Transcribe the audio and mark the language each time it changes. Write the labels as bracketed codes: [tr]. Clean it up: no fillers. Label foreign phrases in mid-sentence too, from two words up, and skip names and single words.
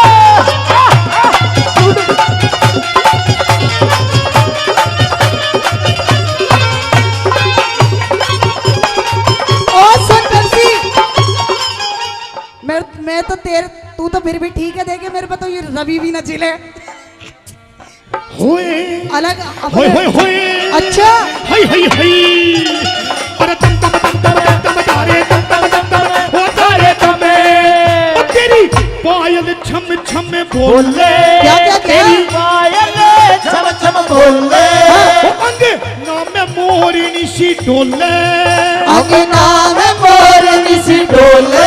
[hi] मैं तो तू तो फिर भी ठीक है, देखे मेरे पे तो ये रवि भी न चिले होए अलग होए होए होए। अच्छा हाय हाय हाय। अरे तम तम तम तम तम तम तारे तम तम तम तम हो तारे तमे। ओ तेरी पायल छम छम बोले, क्या क्या क्या तेरी पायल छम छम बोले, ओ अंग नाम मोरनी सी डोले, आगे नाम मोरनी सी डोले।